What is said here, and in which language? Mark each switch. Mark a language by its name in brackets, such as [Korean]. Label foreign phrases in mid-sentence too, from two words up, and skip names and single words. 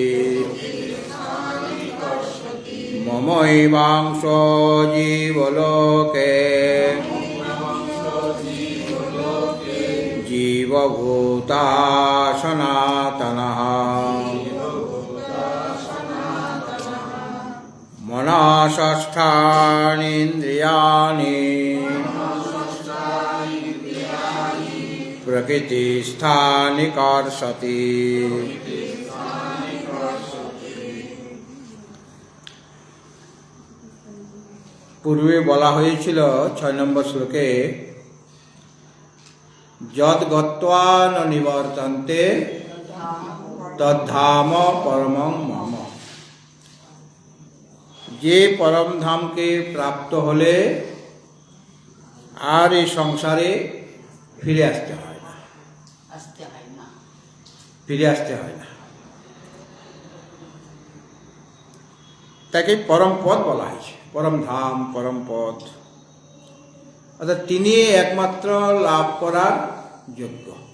[Sanskrit] মমৈবাংশো জীবলোকে জীবভূতः সনাতনः মনঃষষ্ঠানীন্দ্রিয়াণি প্রকৃতিस्थानि कर्षति। [Bangla] পূর্বে বলা হয়েছিল 6 নম্বর শ্লোকে, [Sanskrit] যদ গত্বা ন নিবর্তন্তে তদ্ধাম পরমং মম। [Bangla] যে পরম ধামকে প্রাপ্ত হলে আর এই সংসারে ফিরে আসতে হয় না, ফিরে আসতে হয় না। তাকে পরম পদ বলা হয়েছে, পরম ধাম, পরম পদ, অর্থাৎ তিনি একমাত্র লাভ করার যোগ্য।